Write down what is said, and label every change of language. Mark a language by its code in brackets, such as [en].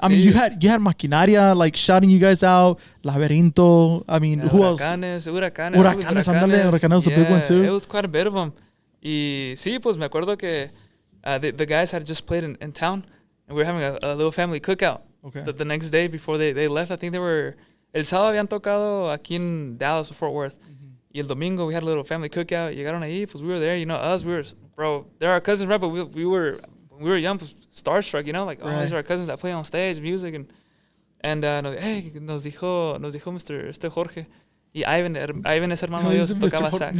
[en] I mean, you had Maquinaria like shouting you guys out, Laberinto. I mean, who else? Huracanes, Huracanes was a big one too. It was quite a bit of them. [es] Y sí, pues me acuerdo que [en] the guys had just played in town, and we were having a little family cookout. Okay. The next day before they left, I think they were. [es] El sábado habían tocado aquí en Dallas or Fort Worth. Y el domingo [en] we had a little family cookout. [es] Llegaron ahí, pues [en] we were there. Us, we were, bro, they're our cousins, right? But we were, when we were young, [es] pues, [en] starstruck, like, oh, these are our cousins that play on stage, music. And hey, [es] nos dijo [en] Mr. Jorge. [es] Y Ivan es hermano de ellos, tocaba sax.